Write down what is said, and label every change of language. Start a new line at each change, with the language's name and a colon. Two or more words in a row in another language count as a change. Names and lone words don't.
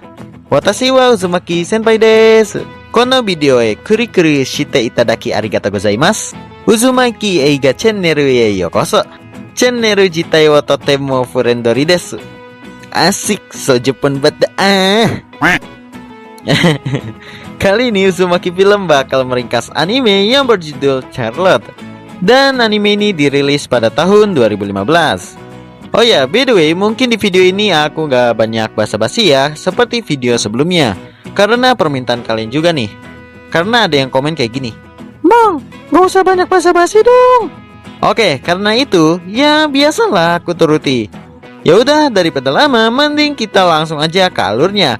Japanese: 私はUzumaki先輩です。このビデオへクリックしていただきありがとうございます. Uzumaki映画チャンネルへようこそ。チャンネル自体はとてもフレンドリーです.
Indonesian: Asik, so Jepun banget. Kali ini Uzumaki Film bakal meringkas anime yang berjudul Charlotte. Dan anime ini dirilis pada tahun 2015. Oh ya,
English: by the way,
Indonesian: mungkin di video ini aku gak banyak basa-basi ya, seperti video sebelumnya, karena permintaan kalian juga nih. Karena ada yang komen kayak gini, "Bang, gak usah banyak basa-basi dong." Oke, karena itu, ya biasalah aku turuti. Ya udah, daripada lama, mending kita langsung aja ke alurnya.